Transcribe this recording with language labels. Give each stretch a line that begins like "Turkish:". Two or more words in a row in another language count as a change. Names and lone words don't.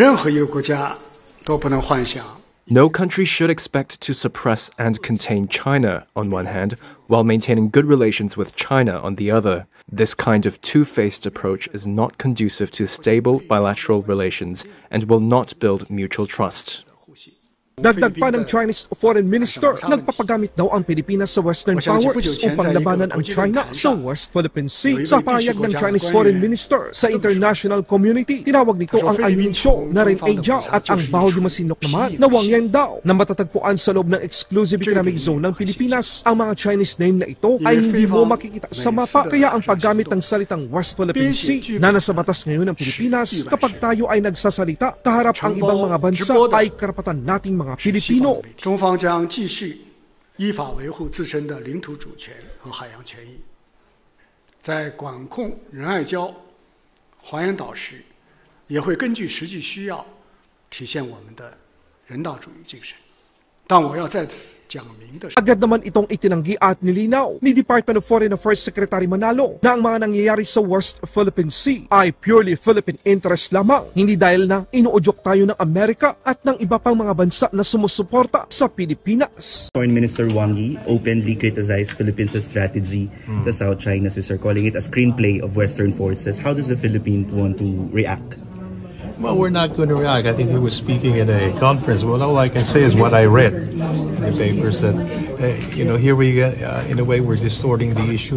English: No country should expect to suppress and contain China on one hand, while maintaining good relations with China on the other. This kind of two-faced approach is not conducive to stable bilateral relations and will not build mutual trust.
Filipino: Dagdag pa ng
English: Chinese Foreign Minister,
Filipino: nagpapagamit daw ang Pilipinas sa
English: Western powers
Filipino: upang labanan ang China sa West Philippine Sea. Sa pahayag ng
English: Chinese Foreign Minister
Filipino: sa
English: international community,
Filipino: tinawag nito ang anunsyo na rin Asia at ang bahol ni Masinok naman na Wang Yan daw na matatagpuan sa loob ng
English: exclusive economic zone
Filipino: ng Pilipinas. Ang mga
English: Chinese name
Filipino: na ito ay hindi mo makikita sa mapa, kaya ang paggamit ng salitang West Philippine Sea na nasa batas ngayon ng Pilipinas kapag tayo ay nagsasalita kaharap ang ibang mga bansa ay karapatan nating mga Pilipino.
Chinese: 中方将继续依法维护自身的领土主权和海洋权益，在管控仁爱礁、黄岩岛时，也会根据实际需要体现我们的人道主义精神。但我要在此讲明的是，
Filipino: Agad naman itong itinanggi at nilinaw ni
English: Department of Foreign Affairs Secretary
Filipino: Manalo na ang mga nangyayari sa West Philippine Sea ay
English: purely Philippine interest
Filipino: lamang, hindi dahil na inuudyok tayo ng Amerika at ng iba pang mga bansa na sumusuporta sa Pilipinas.
English: Foreign Minister Wang Yi openly criticized Philippines' strategy to South China Sea, calling it a screenplay of Western forces. How does the Philippines want to react? Well, we're not going to react. I think he was speaking at a conference. Well, all I can say is what I read in the papers that, here we, in a way, we're distorting the issue.